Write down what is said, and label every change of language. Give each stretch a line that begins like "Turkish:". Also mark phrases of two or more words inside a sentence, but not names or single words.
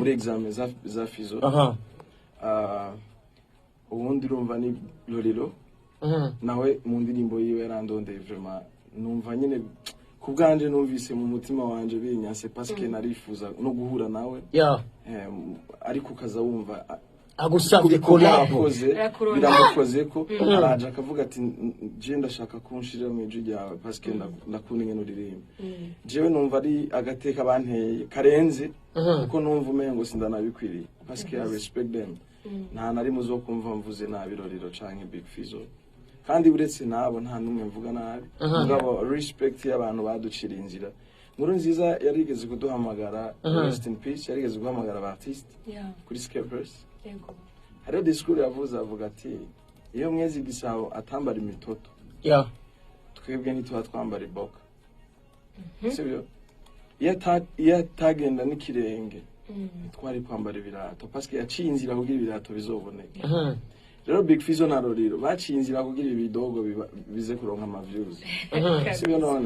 Rundi: muri examen za Fizzo ubundi urumva ni Lorilo nawe mu ndirimbo yiwe yarandondeye vraiment numva nyene kubganje numvise mu mutima wanje binyase
French: parce que
Rundi: narifuza no guhura nawe ariko kaza wumva agusabye collabo biramukoze ko araje akavuga ati je ndashaka kunshira mu ijwi ryawe
French: parce que
Rundi: ndakunda ingene uririmba jewe numva ari agateka banteye karenze kuko numva umengo sindanabikwiriye parce que
English: I respect them
Rundi: nta nari muzo kumva mvuze nabi Lorilo canke Big Fizzo kandi uretse nabo nta numwe mvuga nabi mugabo respect y'abantu baducira inzira Nkuru nziza yarigeze kuduhamagara
English: rest in peace
Rundi: yarigeze guhamagara abartiste kuri Skepers hariho discours yavuze avuga ati iyo mwezi gisabo atambara imitoto twebwe ntituba twambara iboka sibyo iyo tagenda n'ikirenge twari kwambara ibirato
French: parce que
Rundi: yaciye inzira kugira ibirato bizoboneke rero Big Fizzo na Lorilo baciye inzira kugira ibidogo bize kuronka ama views sibyo none